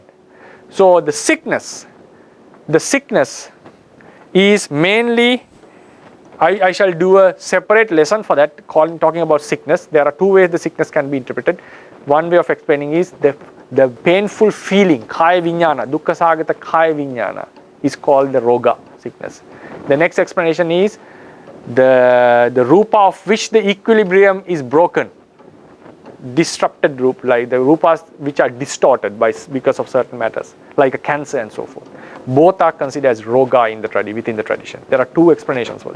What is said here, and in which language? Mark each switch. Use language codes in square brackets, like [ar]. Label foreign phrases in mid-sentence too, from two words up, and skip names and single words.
[en] So the sickness is mainly, I shall do a separate lesson for that, talking about sickness. There are two ways the sickness can be interpreted. One way of explaining is the painful feeling, [pi] kaya viññāna, dukkha sagata kaya viññāna [en] is called the roga, sickness. The next explanation is the rupa of which the equilibrium is broken, disrupted rupa, like the rupas which are distorted because of certain matters, like a cancer and so forth. Both are considered as roga within the tradition. There are two explanations for this.